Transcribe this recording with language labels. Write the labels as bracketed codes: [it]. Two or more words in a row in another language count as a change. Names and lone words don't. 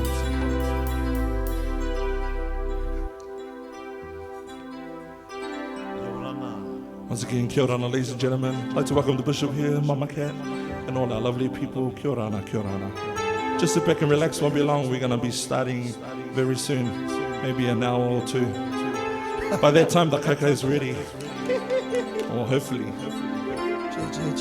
[en] Once again, [mi] kia ora, [en] ladies and gentlemen. I'd like to welcome the Bishop here, Mama Cat, and all our lovely people. [mi] Kia ora, kia ora. [en] Just sit back and relax, won't be long. We're going to be starting very soon, maybe an hour or two. By that time, the kaka is ready. Or hopefully.